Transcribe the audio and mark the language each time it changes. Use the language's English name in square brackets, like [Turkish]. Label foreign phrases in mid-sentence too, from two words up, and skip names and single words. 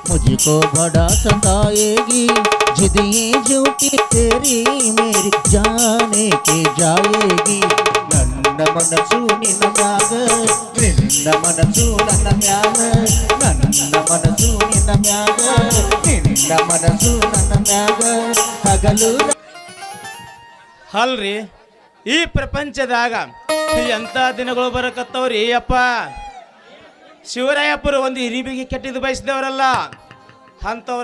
[Hindi] मुझको बड़ा सताएगी जिद ये झूठी तेरी मेरी जाने के जाएगी [Kannada] ನನ್ನ ಮನಸ್ಸು ನಿನ್ನ ಮ್ಯಾಗ ನಿನ್ನ ಮನಸ್ಸು ನನ್ನ ಮ್ಯಾಗ ನನ್ನ ಮನಸ್ಸು ನಿನ್ನ ಮ್ಯಾಗ ನಿನ್ನ ಮನಸ್ಸು ನನ್ನ ಮ್ಯಾಗ ಹಗಲು ಅಲ್ರಿ ಈ ಪ್ರಪಂಚದಾಗ ಎಂತ ದಿನಗಳು ಬರಕತ್ತವ್ರಿ ಅಪ್ಪ ಶಿವರಾಯಪ್ಪರು ಒಂದು ಹಿರಿಬಿಗೆ ಕೆಟ್ಟಿದ್ದು ಬಯಸಿದವರಲ್ಲ ಅಂಥವರ